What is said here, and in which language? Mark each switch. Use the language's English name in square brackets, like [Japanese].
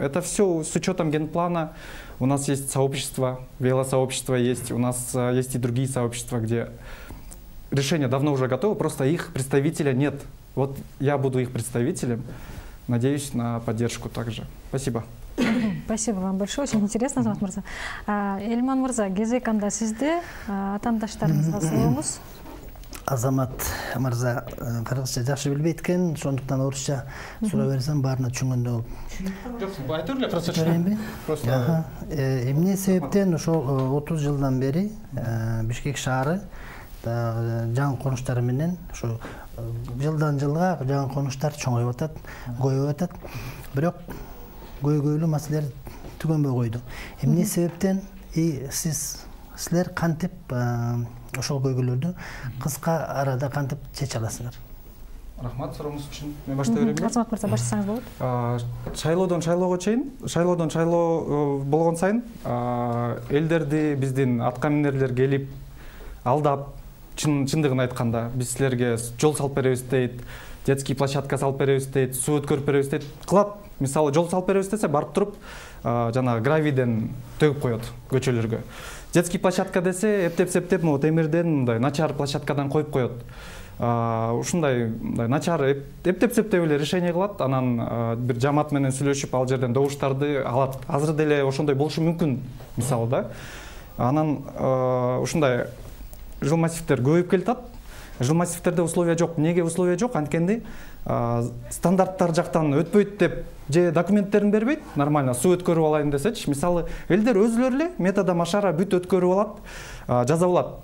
[Russian] Это все с учетом генплана. У нас есть сообщество, велосообщество есть, у нас есть и другие сообщества, где решения давно уже готовы, просто их представителя нет. Вот я буду их представителем. Надеюсь на поддержку также. Спасибо. Спасибо вам большое. Очень интересно, Азамат Мырза. [Kyrgyz] Эльман Мырза, кезек анда сизде, атаандаштарыңызга суроңуз. Азамат Мырза кыргызча жакшы билбейт экен, ошондуктан орусча суроо берсем баарына түшүнгөндөй болуп. Жок, айтып эле просто. Эмне себептен ошол 30 жылдан бери Бишкек шаары жаңы конуштар менен ушу жылдан жылга жаңы конуштар чоңоюп атат, көбөйүп атат. Бирок көйгөйлүү маселелер түгөнбөй койду. Эмне себептен силер кантип ошол көйгөйлөрдү кыска арада кантип чече аласыңар? Рахмат сурооңуз үчүн. Мен баштай берейинби? Азамат мырза баштасаңыз болот. Шайлоодон шайлоого чейин, шайлоодон шайлоо болгон сайын элдерди биздин аткаминерлер келип алдап, чындыгын айтканда биз силерге жол салып беребиз дейт, детский площадка салып беребиз дейт, суу өткөрүп беребиз дейт. Кылат. Мисалы жол салып беребиз десе, барып туруп жана гравийден төгүп коет көчөлөргө. Детский площадка десе, эптеп-септеп, темирден мындай начар площадкадан коюп коет. Ушундай начар эптеп-септеп эле решение кылат, анан бир жамаат менен сүйлөшүп ал жерден добуштарды алат. Азыр деле ошондой болушу мүмкүн, мисалы да. Анан ушундай жыл массивдер көбөйүп келатат. Жыл массивтерде условия жок. Неге условия жок? Анткенде стандарттар жактан өтпөйт деп же документтерин бербейт, нормально суу өткөрүп алайын десечи, мисалы элдер өзүлөрү эле метода машара бүт өткөрүп алат, жаза алат.